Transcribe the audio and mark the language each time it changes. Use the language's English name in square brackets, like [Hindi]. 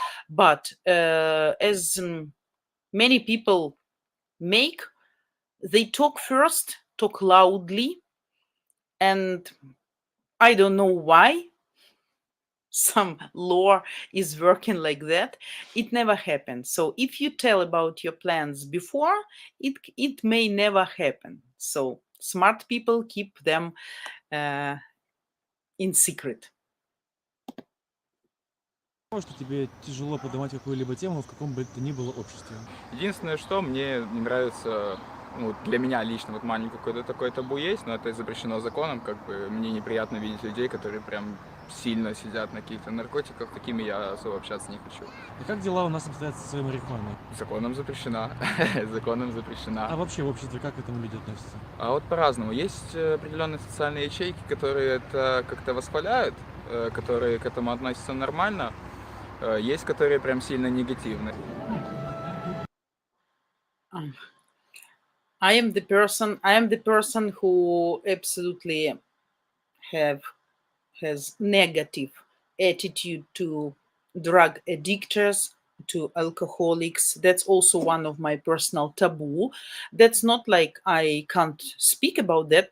[English] But as many people make, they talk first, talk loudly, and I don't know why some law is working like that. It never happens. So if you tell about your plans before, it may never happen. So smart people keep them in secret. [Russian] Что тебе тяжело поднимать какую-либо тему в каком бы то ни было обществе? Единственное, что мне не нравится, ну, для меня лично, вот маленький какой-то такой табу есть, но это запрещено законом, как бы мне неприятно видеть людей, которые прям сильно сидят на каких-то наркотиках, такими я особо общаться не хочу. И как дела у нас обстоят со своей марихуаной? Законом запрещена, законом запрещена. А вообще в обществе как к этому люди относятся? А вот по-разному. Есть определенные социальные ячейки, которые это как-то восхваляют, которые к этому относятся нормально. Есть, которые прям сильно негативны. [English] I am the person who absolutely has negative attitude to drug addictors, to alcoholics. That's also one of my personal taboo. That's not like I can't speak about that.